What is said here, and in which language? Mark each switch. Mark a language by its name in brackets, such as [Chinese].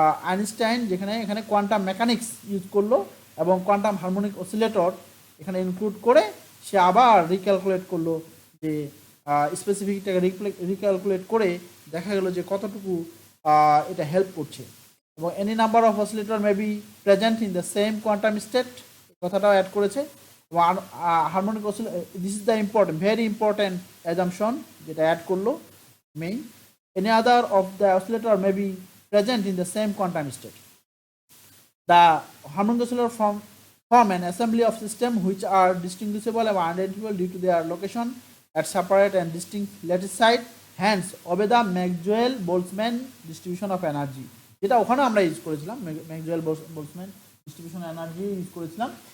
[Bangla] Einstein যেখানে এখানে quantum mechanics use করলো এবং কোয়ান্টাম হারমোনিক অসিলেটর এখানে ইনক্লুড করে সে আবার রিক্যালকুলেট করলো, যে স্পেসিফিকটাকে রিক্যালকুলেট করে দেখা গেল যে কতটুকু এটা হেল্প করছে। [English] এবং any number of oscillator may be present in the same quantum state, [Bangla] কথাটাও অ্যাড করেছে। এবং harmonic oscillator, [English] this is the important, very important assumption [Bangla] যেটা অ্যাড করলো main. [English] Any other of the oscillator may be present in the same quantum state. The harmonic oscillator form an assembly of systems which are distinguishable and identifiable due to their location at separate and distinct lattice site. Hence, obey the Maxwell-Boltzmann distribution of energy. [Bangla] যেটা ওখানে আমরা use করেছিলাম, ম্যাক্সওয়েল-বোলৎসম্যান distribution energy use করেছিলাম।